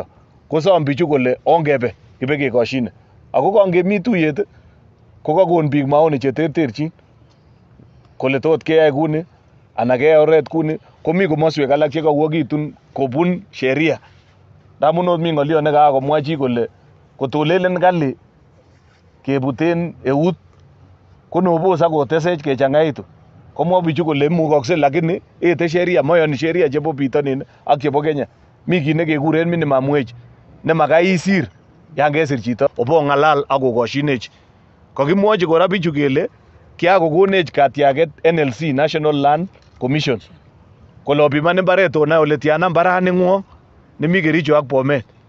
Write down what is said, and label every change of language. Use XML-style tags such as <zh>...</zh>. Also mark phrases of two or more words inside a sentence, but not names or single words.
<kln>Kosom bichu kole ongebe kibekekoshine. Ako kangemi tuyet ko kakon biik maoni cheterterchin kole tot keyai kuni ana keyai oret kuni, komi komoswek alak chekauokitun kobun sheria. Ndamun ot mi ng'oliot nekakomwa chi kole kotolelen kali kebuten eut konobos akotesech kechang'aitu. Komwa bichu kole imukokse lakini ete sheria, moyoni sheria chebo bitonin ak chebo Kenya. Mi kit nekekuren</kln> <en>minimum wage</en> <kln>nemakai isir yan kesir chito obong'alal ak kokoshinech. Kakimwochi kora bichu kele kiakokonech katiaket NLC, National Land Commission, kole opiman mbaret onai ole tiana mbaraning'wong nemi Kericho ak Bomet.</kln>